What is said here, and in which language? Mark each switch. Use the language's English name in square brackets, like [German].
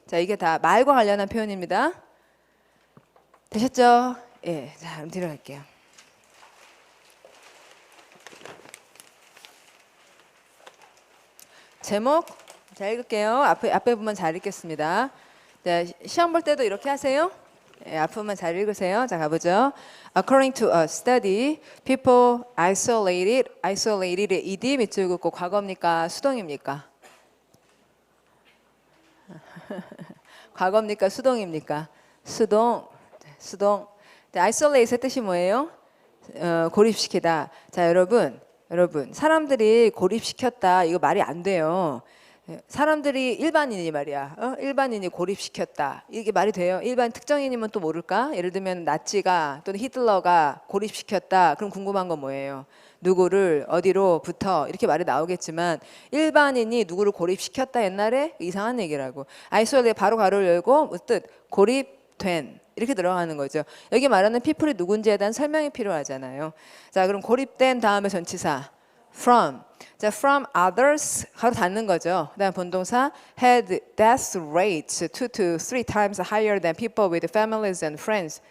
[Korean] 자, 이게 다 말과 관련한 표현입니다. 되셨죠? 예, 자, 그럼 뒤로 갈게요. 제목 잘 읽을게요. 앞에 부분 잘 읽겠습니다. 자, 시험 볼 때도 이렇게 하세요. 예, 앞부분 잘 읽으세요. 자, 가보죠. [English] According to a study, people isolated ed [Korean] 밑줄 긋고 과거입니까? 수동입니까? 과거입니까? 수동입니까? 수동. 자, isolate의 뜻이 뭐예요? 고립시키다. 자, 여러분, 사람들이 고립시켰다. 이거 말이 안 돼요. 사람들이 일반인이 말이야. 일반인이 고립시켰다. 이게 말이 돼요? 일반 특정인이면 또 모를까? 예를 들면 나치가 또는 히틀러가 고립시켰다. 그럼 궁금한 건 뭐예요? 누구를 어디로부터 이렇게 말이 나오겠지만 일반인이 누구를 고립시켰다 옛날에 이상한 얘기라고. 아이솔레 바로 가로를 열고 뜻 고립된 이렇게 들어가는 거죠. 여기 말하는 people이 누군지에 대한 설명이 필요하잖아요. 자, 그럼 고립된 다음에 전치사 from. 자, from others 가로 닫는 거죠. 그다음 본동사 [English] had death rates 2 to 3 times higher than people with families and friends.